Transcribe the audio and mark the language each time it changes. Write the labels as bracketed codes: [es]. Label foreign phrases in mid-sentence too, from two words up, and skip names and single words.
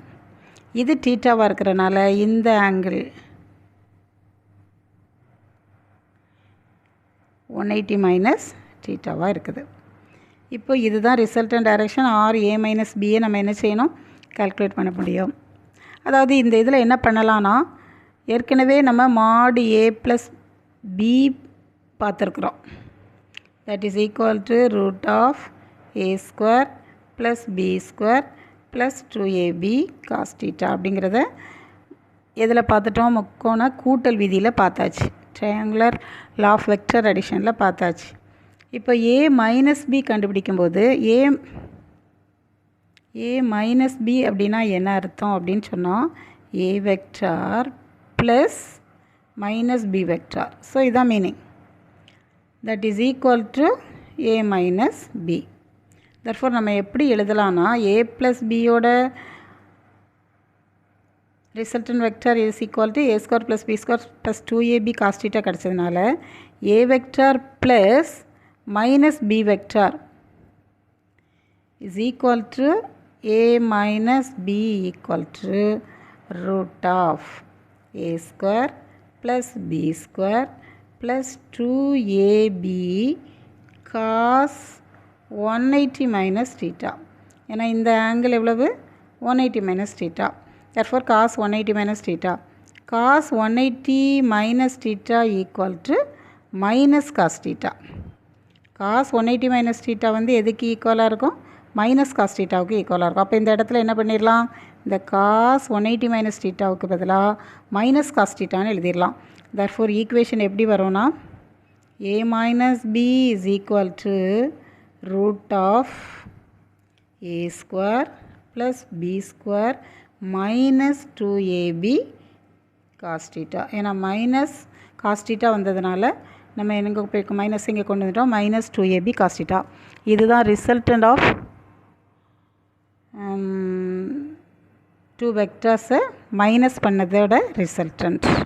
[ta] இது தீட்டாவாக இருக்கிறனால இந்த ஆங்கிள் 180 [en] minus theta [ta] இருக்குது. இப்போ இதுதான் [en] resultant direction. or A minus B [ta] நம்ம என்ன செய்யணும், கால்குலேட் பண்ண முடியும். அதாவது இந்த இதில் என்ன பண்ணலான்னா, ஏற்கனவே நம்ம மாடு [en] A plus B [ta] பார்த்துருக்குறோம். [en] that is equal to root of a square plus b square plus 2ab cos theta [ta] அப்படிங்கிறத எதில் பார்த்துட்டோம், முக்கோண கூட்டல் விதியில் பார்த்தாச்சு. [en] triangular law of vector addition பார்த்தாச்சு. [ta] இப்போ [en] A minus B [ta] கண்டுபிடிக்கும்போது [en] A minus B [ta] அப்படின்னா என்ன அர்த்தம் அப்படின்னு சொன்னால், [en] A vector plus minus B vector. ஸோ இதான் meaning. That is equal to A minus B. therefore [ta] நம்ம எப்படி எழுதலாம்னா, [en] A plus B's resultant vector is equal to a square plus b square plus 2ab cos theta கிடச்சதுனால A vector plus minus B vector is equal to a minus b equal to root of a square plus b square plus 2ab cos 180 minus theta. [ta] ஏன்னா இந்த ஆங்கிள் எவ்வளவு, [en] 180 minus theta. Therefore cos 180 minus theta. Cos 180 minus theta equal to minus cos theta. Cos 180 minus theta [ta] வந்து எதுக்கு ஈக்குவலாக இருக்கும், [en] minus cos theta [ta] ஈக்குவலாக இருக்கும். அப்போ இந்த இடத்துல என்ன பண்ணிடலாம், இந்த [en] cos 180 minus theta [ta] பதிலாக [en] minus cos theta [ta] எழுதிடலாம். [en] therefore equation [ta] எப்படி வரும்னா, [en] A minus B is equal to root of a square plus b square minus 2ab cos theta. [ta] ஏன்னா [en] minus cos theta [ta] வந்ததுனால நம்ம எங்கே போய் மைனஸ் இங்கே கொண்டு வந்துட்டோம், [en] minus 2ab cos theta. இதுதான் resultant of two vectors minus பண்ணதோட resultant.